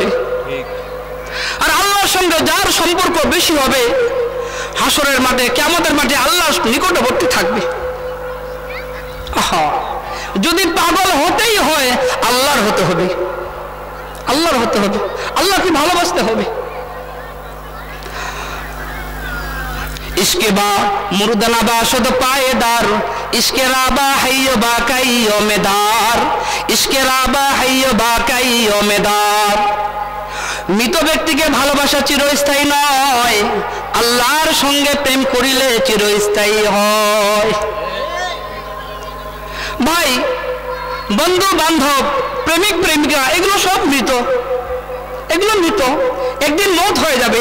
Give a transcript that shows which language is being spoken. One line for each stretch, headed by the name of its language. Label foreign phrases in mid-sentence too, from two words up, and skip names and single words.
Bangla: আর আল্লাহর সঙ্গে যার সম্পর্ক বেশি হবে, হাসরের মাঠে, কিয়ামতের মাঠে আল্লাহর নিকটবর্তী থাকবে। আহা, যদি পাগল হতেই হয় আল্লাহর হতে হবে, আল্লাহর হতে হবে, আল্লাহকে ভালোবাসতে হবে।
Persian: عشق با مردگان نباشد پایدار، عشق را با حی و با قیوم دار، عشق را با حی و با قیوم دار.
Bangla: মৃত ব্যক্তিকে ভালোবাসা চিরস্থায়ী নয়, আল্লাহর সঙ্গে প্রেম করিলে চিরস্থায়ী হয়। ভাই বন্ধু বান্ধব প্রেমিক প্রেমিকা এগুলো সব মৃত, এগুলো মৃত, একদিন মওত হয়ে যাবে।